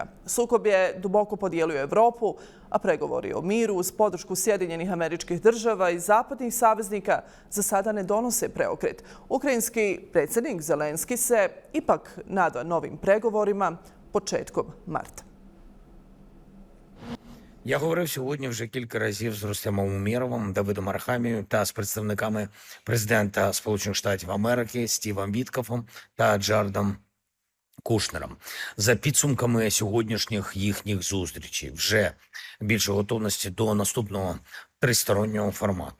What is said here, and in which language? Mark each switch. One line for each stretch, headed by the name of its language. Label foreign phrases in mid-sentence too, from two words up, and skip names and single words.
Serbian: Sukob je duboko podijelio Evropu, a pregovori o miru uz podršku Sjedinjenih Američkih Država i zapadnih saveznika za sada ne donose preokret. Ukrajinski predsednik Zelenski se ipak nada novim pregovorima početkom marta.
Ukrainian: Я говорив сьогодні вже кілька разів з Рустемом Умєровим, Давидом Арахамією та з представниками президента Сполучених Штатів Америки Стівом Віткофом та Джаредом Кушнером. За підсумками сьогоднішніх їхніх зустрічей вже більше готовності до наступного тристороннього формату.